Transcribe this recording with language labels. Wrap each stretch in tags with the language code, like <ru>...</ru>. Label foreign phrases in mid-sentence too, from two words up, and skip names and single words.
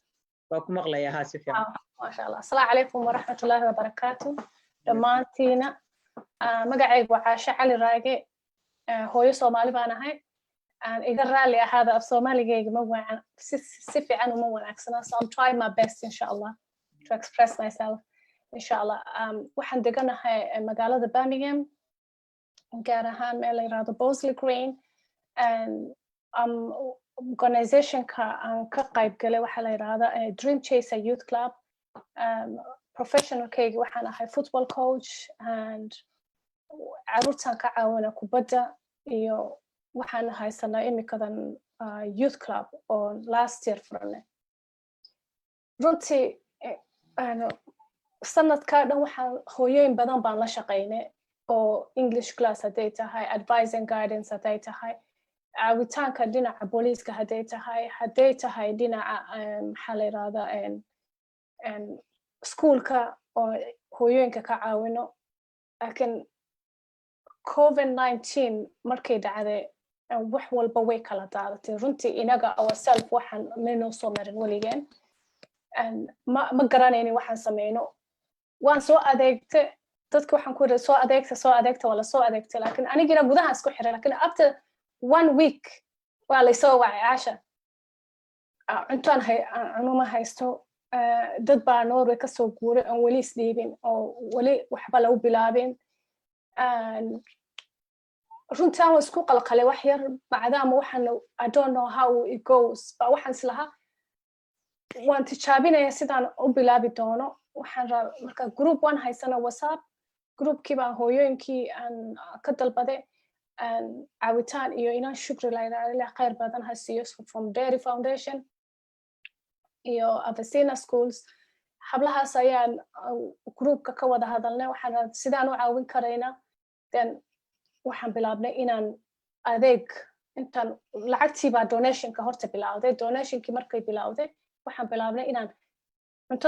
<so>waa ku maqlayaa haa si fiican</so> <ar>ما شاء الله السلام عليكم ورحمة الله وبركاته</ar> <so>dhammaantiina magacaygu waa caashe cali raage hooyo soomaali baan ahay iga raalli ahaada af soomaaligayga ma waacan si fiican uma wanaagsana</so> <en>so I'm trying my best</en> <ar>إن شاء الله</ar> <en>to express</en> <so>myself</so> <ar>إن شاء الله</ar> <so>waxaan deganahay magaalada Birmingham gaar ahaan meel la yiraahdo Bosley Green and organizationka aan ka qayb galay waxa la yiraahdaa Dream Chaser Youth Club professionalkayga waxaan ahay</so> <en>football coach</en> <so>and caruurtan ka caawina kubadda iyo waxaan haysanaa imikadan</so> <en>youth club</en> <so>oo</so> <en>last year</en> <so>furanay runtii sanadka dhan waxaan hooyooyin badan baan la shaqaynay oo</so> <en>English class</en> <so>hadday tahay</so> <en>advice and guidance</en> <so>hadday tahay caawitaanka dhinaca booliiska hadday tahay dhinaca maxaa la yiraahdaa schoolka oo hooyooyinka ka caawino laakiin COVID-19 markay dhacday wax walba way kala daadatay runtii inaga ourself waxaan maynoo soo marin weligeen ma garanaynin waxaan sameyno waan soo adeegtay dadka waxaan ku yidhi soo adeegta wala soo adeegtay laakiin anigina gudaha isku xiray laakiin</so> <en>after 1 week</en> <so>waa laysoo wacay caasha cuntaan cunuma haysto dad baa Norway kasoo guuray aan weli isdhiibin oo weli waxba lagu bilaabin runtii aan isku qalqalay wax yar maadaama waxaan</so> <en>I don't know how it goes</en> <so>ba waxaan islahaa waan tijaabinaya sidaan u bilaabi doono waxaan marka</so> <en>group one</en> <so>haysana WhatsApp groupkii baan hooyooyinkii aan ka dalbaday caawitaan iyo inaan shukri la khayr badan ha siiyo from Dairy Foundation iyo Avicina Schools hablahaas ayaan groupka ka wada hadalnay waxaan sidaan u caawin karayna then waxaan bilaabnay inaan adeeg intaan lacagtii baa donationka horta bilowday donationkii markay bilowday waxaan bilaabnay inaan cuntada</so>